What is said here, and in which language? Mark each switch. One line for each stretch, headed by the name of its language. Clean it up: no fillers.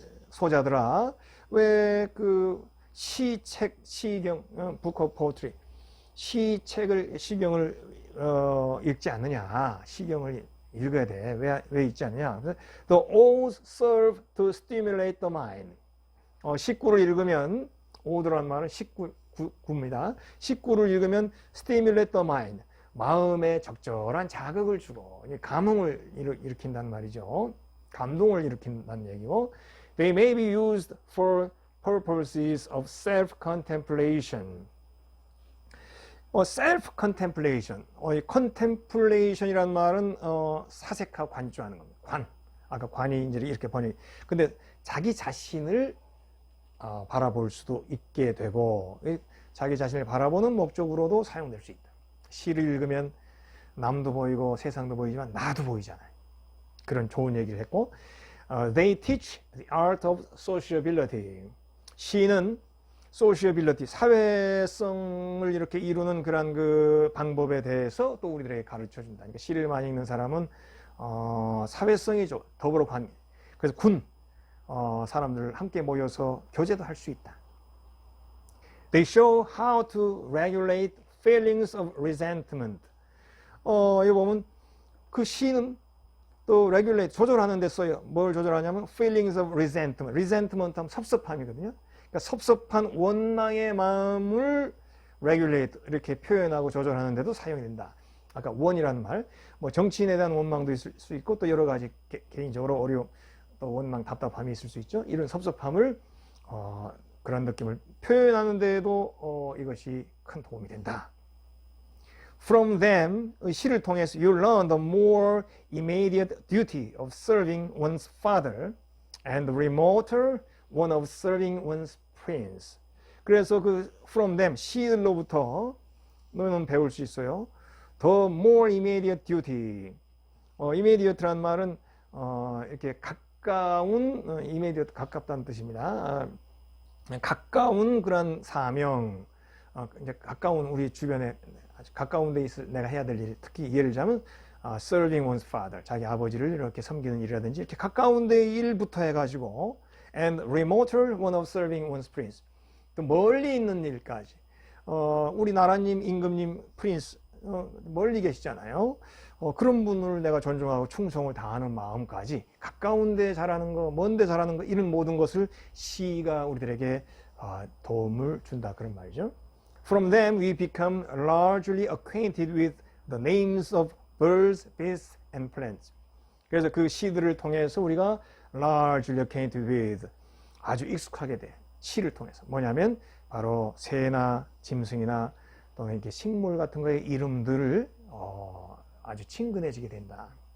Korean: 소자들아, 왜 그 시책, 시경,
English: book of poetry,
Korean: 시경을 읽지 않느냐? 시경을 읽어야 돼. 왜 읽지 않느냐?
English: The odes serve to stimulate the mind.
Korean: 식구를 읽으면 오드란 말은 식구입니다. 식구를 읽으면
English: stimulate the mind.
Korean: 마음에 적절한 자극을 주고 감흥을 일으킨다는 말이죠. 감동을 일으킨다는 얘기고.
English: They may be used for purposes of self-contemplation. self-contemplation.
Korean: 이 contemplation이라는 말은 사색하고 관주하는 겁니다. 아까 관이 이제 이렇게 번역. 근데 자기 자신을 바라볼 수도 있게 되고 자기 자신을 바라보는 목적으로도 사용될 수 있다. 시를 읽으면 남도 보이고 세상도 보이지만 나도 보이잖아요. 그런 좋은 얘기를 했고
English: They teach the art of sociability.
Korean: 시는 sociability, 사회성을 이렇게 이루는 그런 그 방법에 대해서 또 우리들에게 가르쳐 준다. 그러니까 시를 많이 읽는 사람은 사회성이 더불어 관계. 그래서 사람들 함께 모여서 교제도 할 수 있다.
English: They show how to regulate feelings of resentment.
Korean: 여기 보면 그 시는 또 regulate, 조절하는 데 써요. 뭘 조절하냐면
English: feelings of resentment.
Korean: resentment 하면 섭섭함이거든요. 그러니까 섭섭한 원망의 마음을 regulate, 이렇게 표현하고 조절하는 데도 사용이 된다. 아까 원이라는 말, 뭐 정치인에 대한 원망도 있을 수 있고 또 여러 가지 개인적으로 어려움, 또 원망, 답답함이 있을 수 있죠. 이런 섭섭함을 그런 느낌을 표현하는 데에도 이것이 큰 도움이 된다.
English: From them,
Korean: 시를 통해서
English: you learn the more immediate duty of serving one's father and the remoter one of serving one's prince.
Korean: 그래서 그
English: from them,
Korean: 시들로부터 너는 배울 수 있어요.
English: The more immediate duty.
Korean: immediate란 말은 이렇게 가까운, immediate 가깝다는 뜻입니다. 가까운 그런 사명, 이제 가까운 우리 주변에 아주 가까운 데 있을 내가 해야 될 일, 특히 예를 들자면
English: serving one's father,
Korean: 자기 아버지를 이렇게 섬기는 일이라든지 이렇게 가까운 데 일부터 해가지고
English: and remoter one of serving one's prince,
Korean: 또 멀리 있는 일까지. 우리 나라님, 임금님, 프린스 멀리 계시잖아요. 그런 분을 내가 존중하고 충성을 다하는 마음까지 가까운 데 잘하는 거, 먼 데 잘하는 거, 이런 모든 것을 시가 우리들에게 도움을 준다, 그런 말이죠.
English: From them we become largely acquainted with the names of birds, beasts, and plants.
Korean: 그래서 그 시들을 통해서 우리가
English: largely acquainted with,
Korean: 아주 익숙하게 돼. 시를 통해서. 뭐냐면 바로 새나 짐승이나 또 이렇게 식물 같은 거의 이름들을 아주 친근해지게 된다.